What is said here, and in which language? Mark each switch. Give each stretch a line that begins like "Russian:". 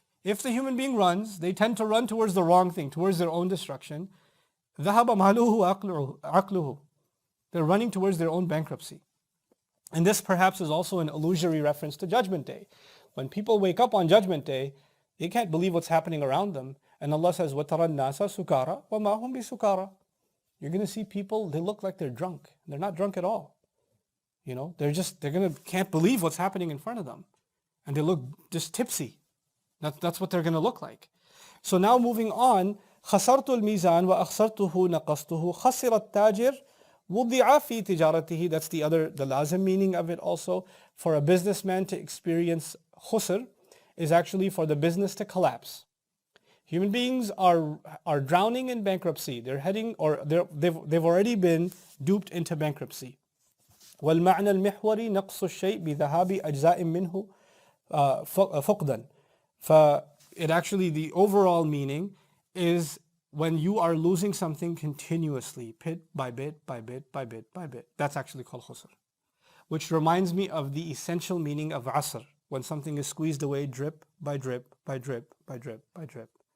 English: If the human being runs, they tend to run towards the wrong thing, towards their own destruction.
Arabic: ذَهَبَ مَالُهُ عَقْلُهُ.
English: They're running towards their own bankruptcy. And this perhaps is also an illusory reference to Judgment Day. When people wake up on Judgment Day, they can't believe what's happening around them. And Allah says,
Arabic: وَتَرَى النَّاسَ سُكَارَى وَمَا هُمْ بِسُكَارَى.
English: You're going to see people, they look like they're drunk. They're not drunk at all. Can't believe what's happening in front of them. And they look just tipsy. That's what they're going to look like. So now moving on,
Arabic: خسرت الميزان وأخسرته نقصته خسر التاجر وضع في تجارته.
English: That's the lazim meaning of it also. For a businessman to experience khusr is actually for the business to collapse. Human beings are drowning in bankruptcy. They've already been duped into bankruptcy.
Arabic: والمعنى المحوري نقص الشيء بذهاب أجزاء منه فقدا.
English: It actually, the overall meaning is when you are losing something continuously, bit by bit by bit by bit by bit. That's actually called khusr. Which reminds me of the essential meaning of asr, when something is squeezed away drip by drip by drip by drip by drip.